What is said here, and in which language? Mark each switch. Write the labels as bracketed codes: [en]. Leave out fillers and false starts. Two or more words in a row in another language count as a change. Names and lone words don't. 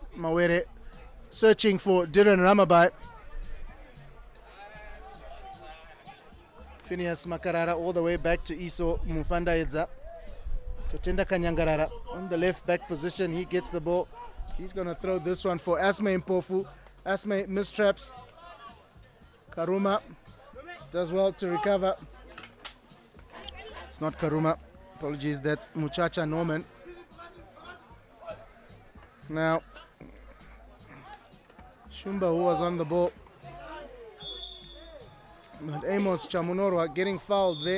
[en] Mawere searching for Dhiren Ramabai. Phineas Makarara all the way back to Iso Mufandaedza. Tatenda Kanyangarara on the left back position. He gets the ball. He's going to throw this one for Asme Mpofu. Asme mistraps. Karuma does well to recover. It's not Karuma. Apologies, that's Muchacha Norman. Now, Shumba, who was on the ball. But Amos Chamunorwa getting fouled there.